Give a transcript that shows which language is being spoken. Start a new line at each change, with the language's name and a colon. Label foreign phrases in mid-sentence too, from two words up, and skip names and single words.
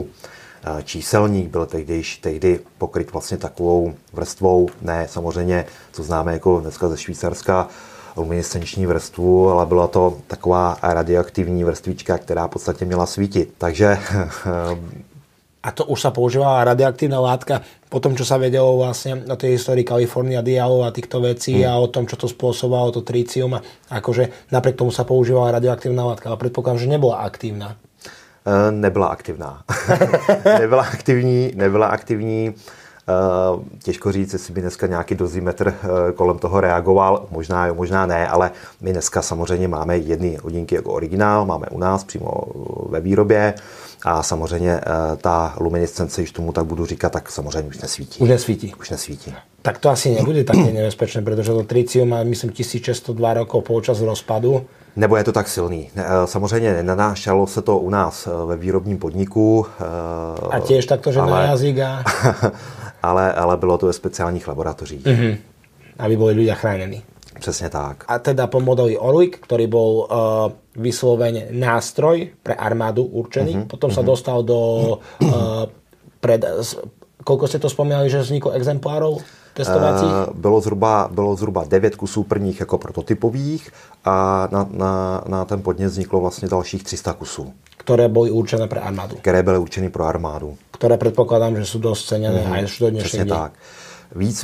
Czech: Číselník byl tehdy pokryt vlastně takovou vrstvou, ne samozřejmě, co známe jako dneska ze Švýcarska, luminescenční vrstvu, ale byla to taková radioaktivní vrstvička, která v podstatě měla svítit. Takže...
Slovak: A to už sa používala radioaktívna látka po tom, čo sa vedelo vlastne o tej histórii California dialov a týchto vecí a o tom, čo to spôsobovalo, to tritium. Akože napriek tomu sa používala radioaktívna látka, ale predpokladám, že nebola aktívna.
Czech: Nebyla aktivná. Nebyla aktivní. Těžko říct, jestli by dneska nějaký dozimetr kolem toho reagoval, možná ne, ale my dneska samozřejmě máme jedny hodinky jako originál, máme u nás přímo ve výrobě a samozřejmě ta luminescence, když tomu tak budu říkat, tak samozřejmě už nesvítí. Už nesvítí.
Slovak: Tak to asi nebude také nebezpečné, protože to tritium má, myslím, 1602 rokov počas rozpadu.
Czech: Nebo je to tak silný. Samozřejmě nenanášalo se to u nás ve výrobním podniku.
Slovak: A tiež takto, že na jazyk a...
Czech: ale bylo to ve speciálních laboratořích.
Slovak: Aby boli ľudia chránení.
Czech: Přesně tak.
Slovak: A teda po modeli Orlik, ktorý bol vyslovene nástroj pre armádu určený, potom sa dostal do... koľko ste to spomínali, že vzniklo exemplárov testovacích?
Czech: Bylo zhruba 9 kusů prvních jako prototypových a na ten podnět vzniklo vlastně dalších 300 kusů.
Slovak: Ktoré boli určené pre armádu.
Czech: Které byly určené pro armádu. Které předpokládám, že jsou dost ceněné až do dnešních dní.